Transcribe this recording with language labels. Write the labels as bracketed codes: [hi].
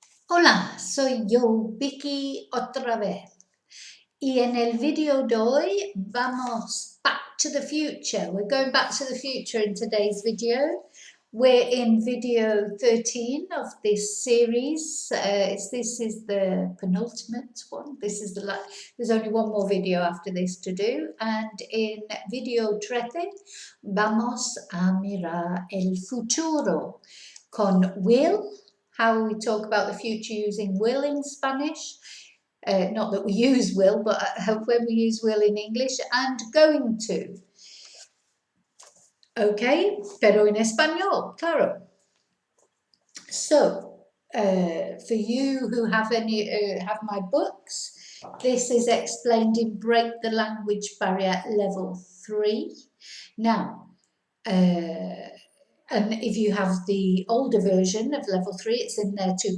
[es] Hola, soy yo, Vicky, otra vez. Y en el video de hoy vamos [en] back to the future. We're going back to the future in today's video. We're in video 13 of this series. This is the penultimate one. There's only one more video after this to do. And in video 13 [es] vamos a mirar el futuro con will. [en] How we talk about the future using will in Spanish. Not that we use will, but when we use will in English, and going to. [es] Okay, pero en español, claro. [en] So, for you who have my books, this is explained in Break the Language Barrier Level 3. Now, and if you have the older version of level 3, it's in there too.